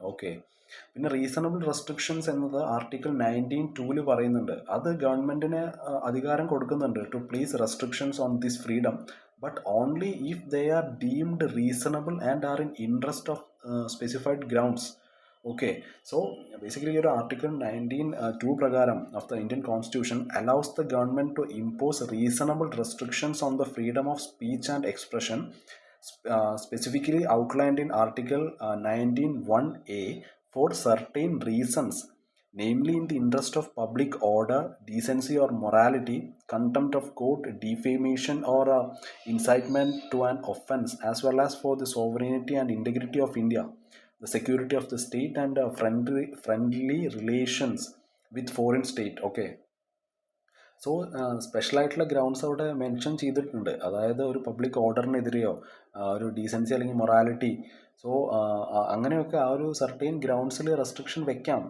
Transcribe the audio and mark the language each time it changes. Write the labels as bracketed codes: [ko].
[ml] Okay, പിന്നെ reasonable restrictions എന്നത് article 19(2)ല് പറയുന്നുണ്ട്. അത് ഗവൺമെൻറ്റിന് അധികാരം കൊടുക്കുന്നുണ്ട് [en] To place restrictions on this freedom, but only if they are deemed reasonable and are in interest of specified grounds. Okay, so basically your Article 19(2) pragaram of the Indian Constitution allows the government to impose reasonable restrictions on the freedom of speech and expression, specifically outlined in Article 19(1)(a) for certain reasons, namely in the interest of public order, decency or morality, contempt of court, defamation or incitement to an offense, as well as for the sovereignty and integrity of India, the security of the state, and friendly relations with foreign state. [ml] Okay, so സ്പെഷ്യലായിട്ടുള്ള grounds അവിടെ mention ചെയ്തിട്ടുണ്ട്. അതായത് ഒരു public ഓർഡറിനെതിരെയോ ഒരു decency അല്ലെങ്കിൽ morality, so അങ്ങനെയൊക്കെ ആ ഒരു സർട്ടെയിൻ ഗ്രൗണ്ട്സിൽ restriction വെക്കാം.